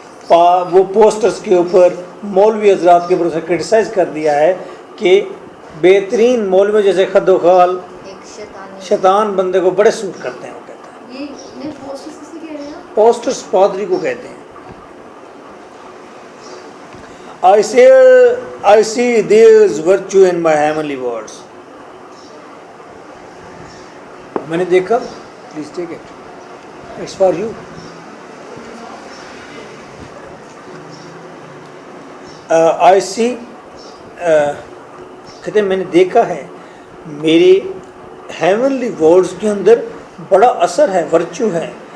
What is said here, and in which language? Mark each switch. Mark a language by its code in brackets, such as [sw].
[ur] وہ پوسٹرس کے اوپر مولوی حضرات کے اوپر اسے کرٹیسائز کر دیا ہے کہ بہترین مولوی جیسے خد و خال شیطان بندے کو بڑے سوٹ کرتے ہیں. وہ کہتے ہیں یہ پوسٹرز کس سے کہہ رہے ہیں؟ پوسٹرس پادری کو کہتے ہیں. [en] I see there is virtue in my heavenly words. [ur] میں نے دیکھا, [en] Please take it, it's for you. [ur] آئی سی کہتے ہیں میں نے دیکھا ہے میرے ہیونلی ورڈز کے اندر بڑا اثر ہے، ورچو ہے.